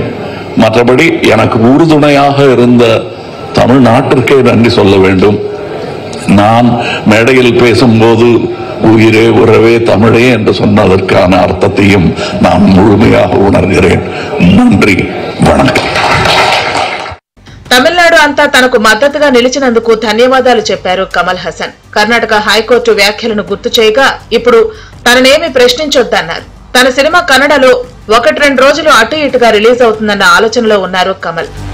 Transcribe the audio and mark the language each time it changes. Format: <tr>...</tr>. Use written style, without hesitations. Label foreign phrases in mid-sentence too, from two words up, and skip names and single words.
<ta>மற்றபடி எனக்கு உறுதுணையாக இருந்த தமிழ்நாட்டிற்கே நன்றி சொல்ல வேண்டும். நான் மேடையில் பேசும்போது உயிரே உறவே தமிழே என்று சொன்னதற்கான அர்த்தத்தையும் நான் முழுமையாக உணர்கிறேன். நன்றி, வணக்கம்.</ta> <te>తమిళనాడు అంతా తనకు మద్దతుగా నిలిచినందుకు ధన్యవాదాలు చెప్పారు కమల్ హాసన్. కర్ణాటక హైకోర్టు వ్యాఖ్యలను గుర్తు చేయగా ఇప్పుడు తననేమి ప్రశ్నించొద్దన్నారు. తన సినిమా కన్నడలో 1-2 రోజులు అటు ఇటుగా రిలీజ్ అవుతుందన్న ఆలోచనలో ఉన్నారు కమల్.</te>